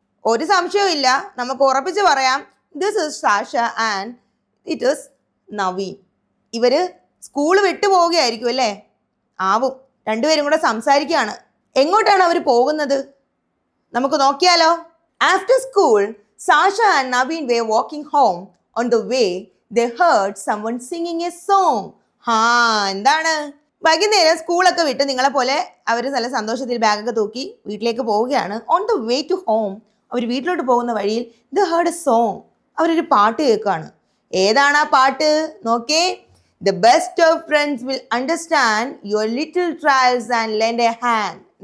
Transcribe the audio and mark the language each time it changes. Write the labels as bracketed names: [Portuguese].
[Malayalam] ഒരു സംശയവും ഇല്ല, നമുക്ക് ഉറപ്പിച്ച് പറയാം, [English] This is Sasha and it is Naveen. [Malayalam] ഇവര് സ്കൂൾ വിട്ടു പോവുകയായിരിക്കും അല്ലേ? ആവും. രണ്ടുപേരും കൂടെ സംസാരിക്കുകയാണ്. എങ്ങോട്ടാണ് അവർ പോകുന്നത്? നമുക്ക് നോക്കിയാലോ. [English] After school Sasha and Naveen were walking home. On the way they heard someone singing a song. [Malayalam] എന്താണ്? വൈകുന്നേരം സ്കൂളൊക്കെ വിട്ട് നിങ്ങളെ പോലെ അവർ നല്ല സന്തോഷത്തിൽ ബാഗൊക്കെ തൂക്കി വീട്ടിലേക്ക് പോവുകയാണ്. [English] on the way to home, [Malayalam] അവർ വീട്ടിലോട്ട് പോകുന്ന വഴിയിൽ [English] they heard a song, [Malayalam] അവരൊരു പാട്ട് കേൾക്കുകയാണ്. ഏതാണ് ആ പാട്ട്? നോക്കേ. [English] The best of friends will understand your little trials and lend a hand.